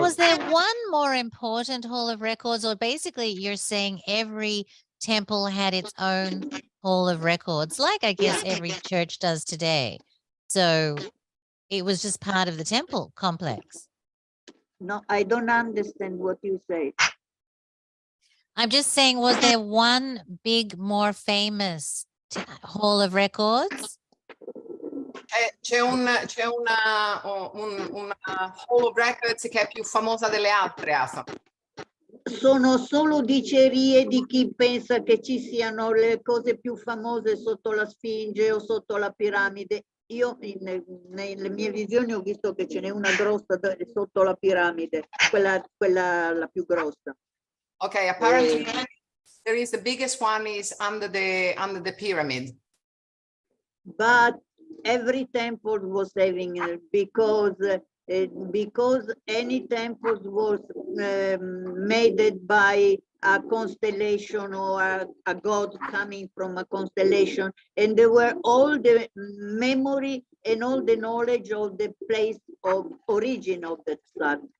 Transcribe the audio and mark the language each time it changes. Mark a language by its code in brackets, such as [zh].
[en] was there one more important Hall of Records, or basically you're saying every temple had its own Hall of Records, like I guess every church does today? So it was just part of the temple complex. No, I don't understand what you say. I'm just saying, was there one big, more famous Hall of Records? [it] C'è una Hall of Records che è più famosa delle altre, Athon. Sono solo dicerie di chi pensa che ci siano le cose più famose sotto la Sfinge o sotto la piramide. Io nelle mie visioni ho visto che ce n'è una grossa sotto la piramide, quella la più grossa. [en] Okay, apparently there is the biggest one is under the pyramid. But every temple was having it because any temple was made by a constellation or a god coming from a constellation, and there were all the memory and all the knowledge of the place of origin of the sun.